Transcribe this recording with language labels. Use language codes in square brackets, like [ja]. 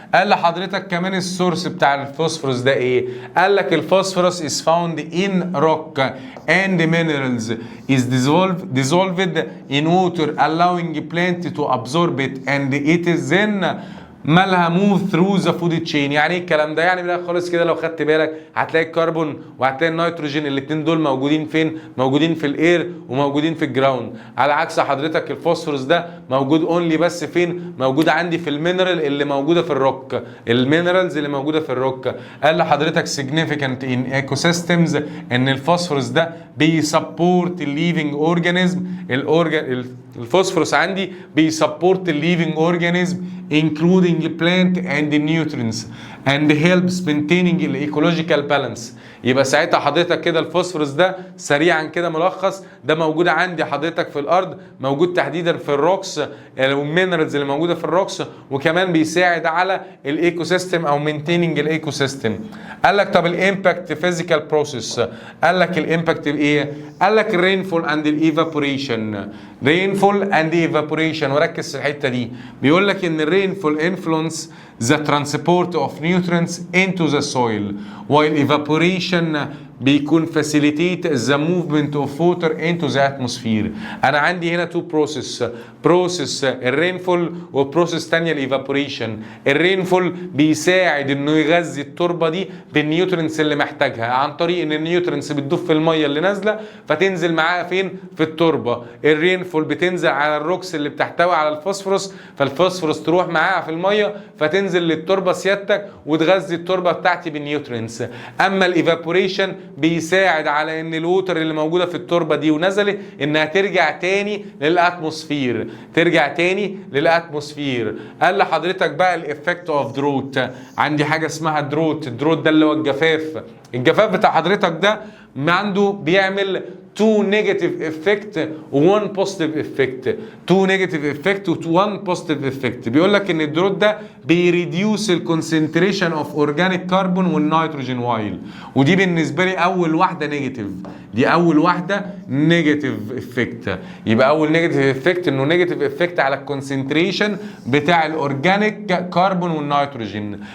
[ar] قال لحضرتك كمان السورس بتاع الفوسفورس ده ايه؟ [en] قال لك الفوسفورس is found in rock and minerals is dissolved in water allowing plant to absorb it and it is then [ar] مالها [en] Move through the food chain. [ar] يعني ايه الكلام ده؟ يعني من الاخر خالص كده لو خدت بالك هتلاقي الكربون وهتلاقي النيتروجين الاثنين دول موجودين فين؟ موجودين في الاير وموجودين في الجراوند. على عكس حضرتك الفوسفورس ده موجود اونلي بس فين؟ موجود عندي في المينرال اللي موجوده في الروك، المينرالز اللي موجوده في الروك. قال لحضرتك [en] significant in ecosystems [ar] ان الفوسفورس ده بيسبورت الليفنج اورجانيزم. الفوسفورس عندي بيسبورت [en] الليفنج organism including plant and nutrients and helps maintaining the ecological balance. [ar] يبقى ساعتها حضرتك كده الفوسفورس ده سريعا كده ملخص ده موجود عندي حضرتك في الارض، موجود تحديدا في الروكس والمينرالز اللي موجوده في الروكس، وكمان بيساعد على الايكو سيستم او مينتيننج الايكو سيستم. قال لك طب الامباكت فيزيكال بروسيس. قال لك الامباكت بايه؟ قال لك الرينفول اند الايفابوريشن. رينفول اند ايفابوريشن، وركز في الحته دي. بيقول لك ان [en] الرينفول influence the transport of nutrients into the soil while evaporation [ar] بيكون [en] facilitate the movement of water into the atmosphere. [ar] انا عندي هنا تو بروسيس الرينفول وبروسيس تانية الايفابوريشن. الرينفول بيساعد انه يغذي التربه دي بالنيوترينز اللي محتاجها عن طريق ان النيوترينز بتدوب في الميه اللي نازله فتنزل معاها فين؟ في التربه. الرينفول بتنزل على الروكس اللي بتحتوي على الفوسفورس، فالفوسفورس تروح معاها في الميه فتنزل للتربه سيادتك وتغذي التربه بتاعتي بالنيوترينز. اما الايفابوريشن بيساعد على ان الووتر اللي موجوده في التربه دي ونزلت انها ترجع تاني للاتموسفير، ترجع تاني للاتموسفير. قال لحضرتك بقى الافكت اوف دروت، عندي حاجه اسمها دروت. الدروت ده اللي هو الجفاف. الجفاف بتاع حضرتك ده عنده بيعمل [en] two negative effect [ar] و [en] one positive effect. two negative effect و one positive effect. [ar] بيقول لك ان الدروت ده [en] بيريديوس الكونسنتريشن of organic carbon [ar] والنيتروجين وايل، ودي بالنسبه لي اول واحده نيجاتيف. دي اول واحده نيجاتيف افكت. يبقى اول نيجاتيف افكت انه نيجاتيف افكت على الكونسنتريشن بتاع الاورجانيك كربون والنيتروجين.